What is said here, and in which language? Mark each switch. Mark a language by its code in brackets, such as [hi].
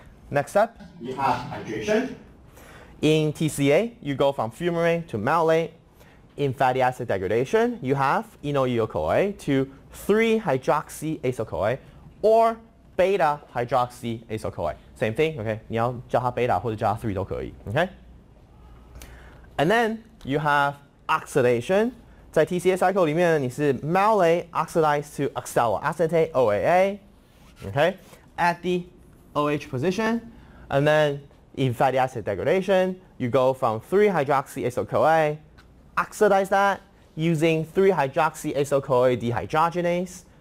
[en] Next step, you have hydration. In TCA, you go from fumarate to malate. In fatty acid degradation, you have eno-EO-CoA to 3-hydroxy-acyl-CoA or beta-hydroxy-acyl-CoA. Same thing, okay? [zh] 你要叫它 beta 或者叫它 3 都可以, [en] okay? And then you have oxidation. [zh] 在 TCA cycle 里面，你是 [en] malate oxidized to oxaloacetate OAA, okay? At the OH position, and then in fatty acid degradation, you go from 3-hydroxy-acyl-CoA, oxidize that using 3-hydroxy-acyl-CoA dehydrogenase.